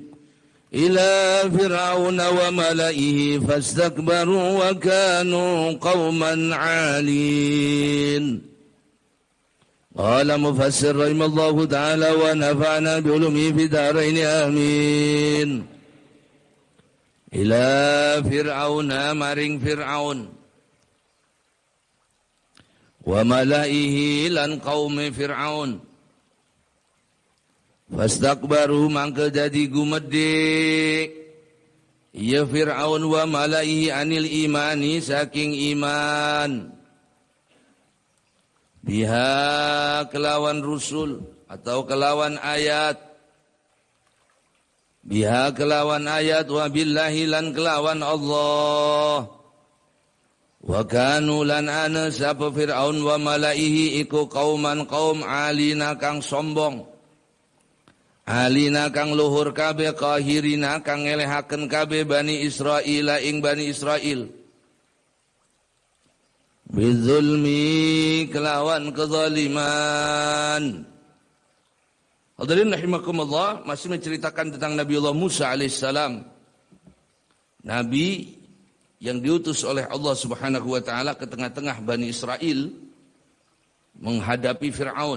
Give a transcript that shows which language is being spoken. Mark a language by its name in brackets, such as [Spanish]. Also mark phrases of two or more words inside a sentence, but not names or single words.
[Arabic] إلى فرعون وملئه فاستكبروا وكانوا قوما عالين. قال المفسر رحمه الله تعالى ونفعنا بعلومه في الدارين آمين. إلى فرعون [Javanese] maring fir'aun [Arabic] وملئه [Javanese] lan qaumi fir'aun fastakbaru mangke dadi gumedhe ya fir'aun [Arabic] وملئه عن الإيمان [Javanese] saking iman biha kelawan rusul atau kelawan ayat, biha kelawan ayat [Arabic] وبالله [Javanese] lan kelawan Allah. [Arabic] وكانوا [Javanese] lan ana sapa fir'aun [Arabic] وملئه [Javanese] iku kauman kaum alina kang sombong, alina kang luhur kabeh, qahirina kang ngelehaken kabeh bani Israil ing bani Israil. Bizulmi kelawan kezaliman. [Arabic] حاضرين رحمكم الله, [Indonesian] masih menceritakan tentang Nabiullah Musa alaihissalam, nabi yang diutus oleh Allah [Arabic] سبحانه وتعالى [Indonesian] ke tengah-tengah Bani Israel menghadapi Firaun.